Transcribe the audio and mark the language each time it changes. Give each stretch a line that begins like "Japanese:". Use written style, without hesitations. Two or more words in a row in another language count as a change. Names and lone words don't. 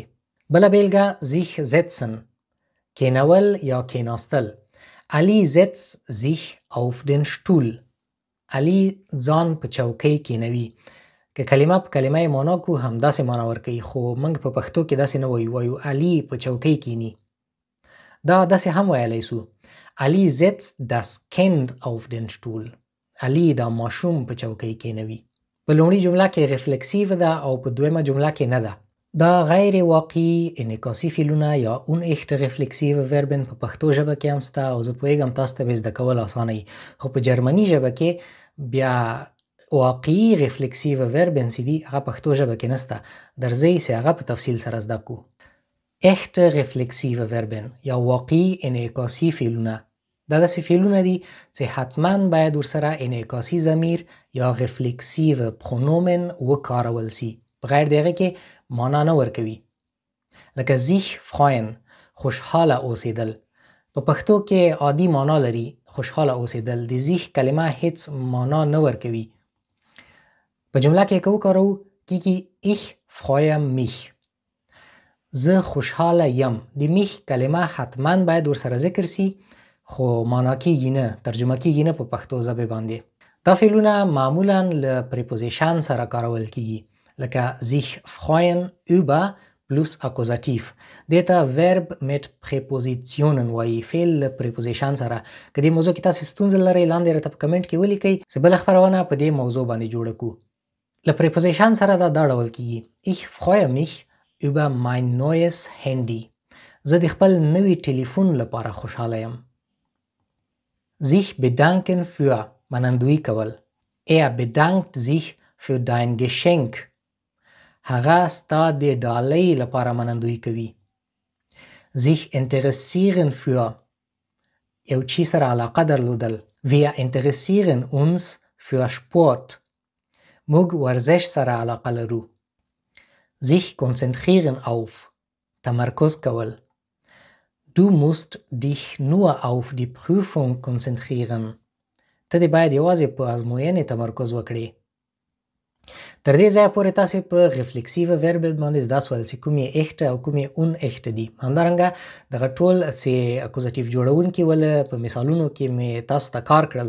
Pashto: بله بیلګه
German: sich setzen،
Pashto: کینول یا کیناستل.
German: Ali setzt sich auf den Stuhl،
Pashto: علی ځان په چوکۍ کینوي. که کلمه په کلمه یې معنا کو هم داسې معنا ورکوي، خو موږ په پښتو کې داسې نه وایو علي په چوکۍ کینی. دا داسې هم ویلی سو
German: Ali setzt das Kind auf den Stuhl،
Pashto: علی دا ماشوم په چوکۍ کینوي. په لومړي جمله کې reflexive ده او په دویمه جمله کې نه ده. دا غیر واقعي انعکاسي فعلونه یا
German: unechte reflexive Verben
Pashto: په پښتو ژبه کې هم سته او زه پوهیږم تاسو ته به زده کول اسانه وي، خو په جرمني ژبه کې بیا واقعي
German: reflexive Verben
Pashto: چې دي هغه پښتو ژبه کې نسته. درځئ چې هغه په تفصیل سره زده کو.
German: echte reflexive Verben
Pashto: یا واقعي انعکاسي فعلونه دا داسې فعلونه دي چې حتما باید ورسره انعکاسي ضمیر یا
German: reflexive pronomen
Pashto: وکارول سي، بغیر د هغې کې معنا نه ورکوي.
German: لکه sich freuen،
Pashto: خوشحاله اوسېدل. په پښتو کې عادي معنا لري خوشحاله اوسېدل. د زیح کلمه هیڅ معنا نه ورکوي. په جمله کې که وکاروو کیږي
German: ich freue mich.
Pashto: زه خوشحاله یم. د میخ کلمه حتما باید ورسره ذکر سي خو معنا کیږي نه، ترجمه کیږي نه په پښتو ژبه باندې. دا فعلونه معمولا له پریپوزیشن سره کارول کیږي لکه
German: sich freuen über plus Akkusativ.
Pashto: دیتا
German: verb mit Präpositionen
Pashto: وایي، فعل له پریپوزیشن سره. که دې موضوع کې تاسو ستونزه لرئ لاندې راته په کمنټ کې ولیکئ چې بله خپرونه په دې موضوع باندې جوړه کړو. له پریپوزیشن سره دا ډول کیږي
German: ich freue mich über mein neues Handy.
Pashto: زه د خپل نوي ټلیفون لپاره خوشحاله یم.
German: sich bedanken für
Pashto: منندوی کول.
German: Er bedankt sich für dein Geschenk.
Pashto: هغه ستا د ډالۍ لپاره منندوی کوي.
German: sich interessieren für
Pashto: یو چی سره علاقه درلودل.
German: Wir interessieren uns für Sport.
Pashto: موږ ورزش سره علاقه لرو.
German: sich konzentrieren auf
Pashto: تمرکز کول.
German: Du musst dich nur auf die Prüfung konzentrieren.
Pashto: ته دې باید یوازې په ازموینې تمرکز وکړې. تر دې ځایه پورې تاسې په
German: reflexive Verben
Pashto: باندې زده سول چې کومې اخته او کومې اون اخته دي. همدارنګه دغه ټول چې اکوزاتیف جوړونکي ول په مثالونو کې مې تاسو ته کار کړل.